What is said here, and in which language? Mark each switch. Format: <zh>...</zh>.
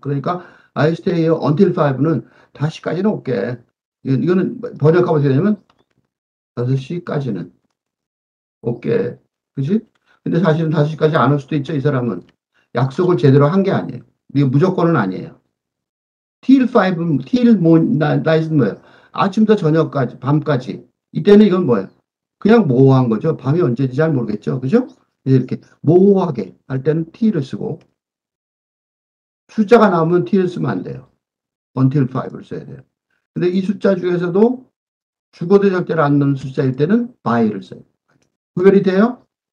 <ko>그러니까</ko> <en>I stay here until 5는</en> <ko>5시까지는 올게. 이거는 번역하면 어떻게 되냐면 5시까지는 올게. 그지? 근데 사실은 5시까지 안 올 수도 있죠, 이 사람은. 약속을 제대로 한 게 아니에요. 이게 무조건은 아니에요. till 5, till night은 뭐예요? 아침부터 저녁까지, 밤까지. 이때는 이건 뭐예요? 그냥 모호한 거죠. 밤이 언제인지 잘 모르겠죠. 그죠? 이렇게 모호하게 할 때는 till을 쓰고, 숫자가 나오면 till을 쓰면 안 돼요. until 5를 써야 돼요. 근데 이 숫자 중에서도 죽어도 절대로 안 넣는 숫자일 때는 by를 써요. 구별이 돼요?</ko>